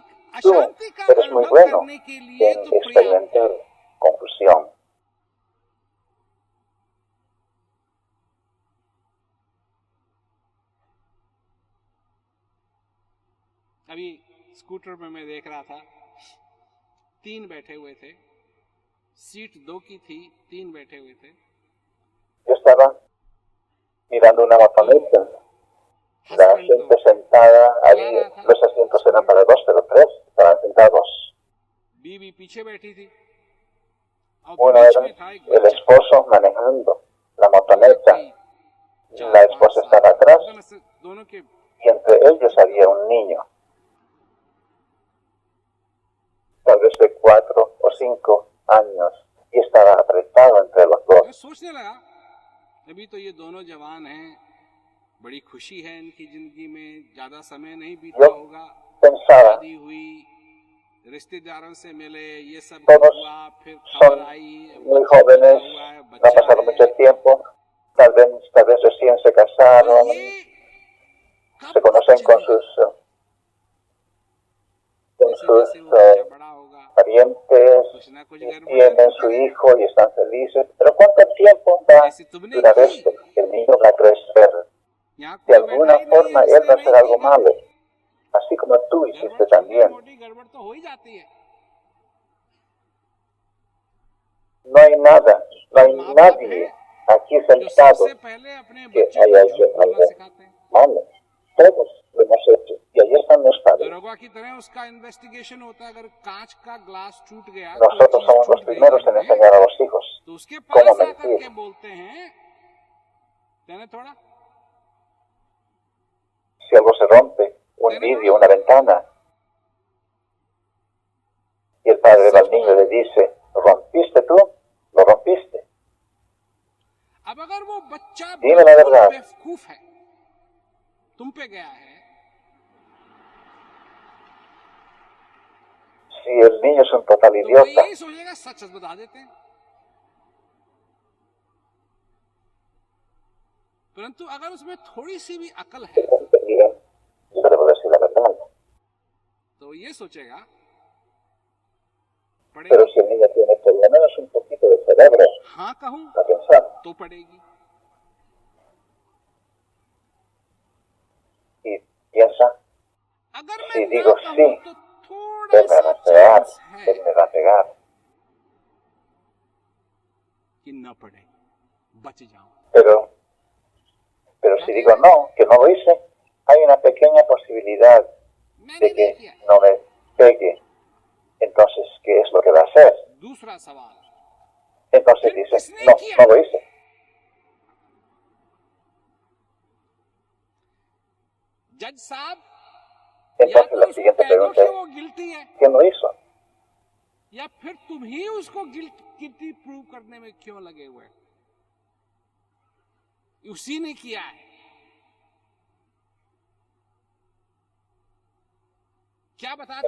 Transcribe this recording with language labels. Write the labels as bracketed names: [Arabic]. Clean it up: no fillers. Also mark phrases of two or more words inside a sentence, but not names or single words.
[Spanish] tú [Hindi] अशांति का [Spanish] eres muy [Hindi] अनुभव [Spanish] bueno [Hindi] करने के लिए [Spanish] en [Hindi] तो पर्याप्त है। [Spanish] experimentar confusión. [Hindi] अभी स्कूटर में मैं देख रहा था, 3 बैठे हुए थे, सीट 2 की थी, 3 बैठे हुए थे, [Spanish] Yo estaba mirando una motoneta. La [Hindi] हस्बैंड [Spanish] gente [Hindi] तो [Spanish] sentada [Hindi] चला [Spanish] ahí, [Hindi] रहा था, [Spanish] los asientos eran para 2, pero 3 estaban sentados. [Hindi] बीवी पीछे बैठी थी और [Spanish] Uno [Hindi] बीच [Spanish] era [Hindi] में था एक [Spanish] el [Hindi] बच्चा, [Spanish] esposo manejando la [Hindi] मतलब [Spanish] motoneta, [Hindi] कोई 4, [Spanish] la [Hindi] 5 [Spanish] esposa [Hindi] साल [Spanish] estaba atrás [Hindi] दोनों से दोनों के [Spanish] y entre ellos había un niño, tal vez de 4 o 5 años, y estaba apretado entre los [Hindi] मैं [Spanish] dos. [Hindi] सोचने लगा, अभी तो ये दोनों जवान हैं, बड़ी खुशी है इनकी जिंदगी में, ज्यादा समय नहीं बीता [Spanish] Yo [Hindi] होगा, [Spanish] pensaba, [Hindi] शादी हुई, रिश्तेदारों से मिले, ये सब [Spanish] Todos [Hindi] हुआ, फिर [Spanish] son [Hindi] खबर आई [Spanish] muy [Hindi] बच्चा [Spanish] jóvenes, [Hindi] पैदा हुआ है, [Spanish] no ha [Hindi] बच्चा [Spanish] pasado mucho [Hindi] है, [Spanish] tiempo, tal vez recién se [Hindi] तो [Spanish] casaron, [Hindi] ये [Spanish] se [Hindi] कब तक [Spanish] conocen con [Hindi] चलेगा? जैसे जैसे वो बच्चा बड़ा होगा, [Spanish] parientes, [Hindi] कुछ ना कुछ [Spanish] y [Hindi] गड़बड़ [Spanish] tienen [Hindi] जरूर [Spanish] su [Hindi] करेगा। [Spanish] hijo y están felices. Pero ¿cuánto tiempo va a [Hindi] जैसे तुमने [Spanish] durar [Hindi] की, [Spanish] esto? El niño va a crecer. [Hindi] यहाँ [Spanish] De [Hindi] कोई बैठा [Spanish] alguna [Hindi] ही नहीं है [Spanish] forma él [Hindi] जिसने [Spanish] va a [Hindi] नहीं [Spanish] hacer [Hindi] की [Spanish] algo malo, [Hindi] गड़बड़। [Spanish] así como tú [Hindi] गड़बड़ [Spanish] hiciste [Hindi] छोटी [Spanish] también. [Hindi] मोटी गड़बड़ तो हो ही जाती है। [Spanish] No hay nada, no hay [Hindi] माँ बाप [Spanish] nadie [Hindi] हैं [Spanish] aquí [Hindi] जो [Spanish] sentado [Hindi] सबसे पहले अपने [Spanish] que [Hindi] बच्चे को [Spanish] haya [Hindi] झूठ [Spanish] hecho [Hindi] बोलना [Spanish] algo [Hindi] सिखाते हैं। [Spanish] malo. Todos lo hemos hecho. Y ahí están los padres. [Hindi] दरोगा की तरह उसका इन्वेस्टिगेशन होता है। अगर कांच का ग्लास टूट गया, कोई [Spanish] Nosotros [Hindi] चीज [Spanish] somos los [Hindi] टूट गई [Spanish] primeros [Hindi] घर [Spanish] en [Hindi] में, [Spanish] enseñar a los hijos [Hindi] तो उसके [Spanish] cómo [Hindi] पास आकर [Spanish] mentir. [Hindi] के बोलते हैं, तेने थोड़ा [Spanish] Si algo se rompe, un vidrio, una ventana, y el padre va al niño y le dice, ¿lo rompiste tú? ¿Lo rompiste? [Hindi] अब अगर वो बच्चा [Spanish] Dime la [Hindi] बिल्कुल [Spanish] verdad. [Hindi] बेवकूफ है, तुम पे गया है, [Spanish] Si el niño es un total [Hindi] तो वो [Spanish] idiota, [Hindi] यही सोचेगा सच सच बता देते हैं। परंतु अगर उसमें थोड़ी सी भी अकल है, [Spanish] yo le voy a decir la verdad. [Hindi] तो ये सोचेगा [Spanish] Pero [Hindi] पड़ेगी, [Spanish] si el niño tiene por lo menos un poquito de cerebro [Hindi] हाँ कहूं [Spanish] a pensar, [Hindi] तो पड़ेगी, [Spanish] y piensa, [Hindi] अगर मैं [Spanish] si [Hindi] ना [Spanish] digo [Hindi] कहूं [Spanish] sí, [Hindi] तो थोड़ा [Spanish] él me [Hindi] सा [Spanish] va a pegar, [Hindi] चांस है [Spanish] él me va a pegar. [Hindi] कि न पड़े, बच जाऊं। [Spanish] Pero si digo no, que no lo hice, hay una pequeña posibilidad [Hindi] मैंने [Spanish] de [Hindi] नहीं [Spanish] que [Hindi] किया। [Spanish] no me pegue. Entonces, ¿qué es lo que va a hacer? [Hindi] दूसरा सवाल, [Spanish] Entonces [Hindi] फिर [Spanish] dice, [Hindi] किसने [Spanish] no, [Hindi] किया? [Spanish] no lo hice. [Hindi] जज साहब या [Spanish] Entonces [Hindi] तो [Spanish] la [Hindi] उसको [Spanish] siguiente [Hindi] कह दो [Spanish] pregunta [Hindi] कि [Spanish] es, [Hindi] वो गिल्टी है, [Spanish] ¿quién lo hizo? [Hindi] या फिर तुम ही उसको [English] guilty prove [Hindi] करने में क्यों लगे हुए? उसी ने किया है। क्या बताते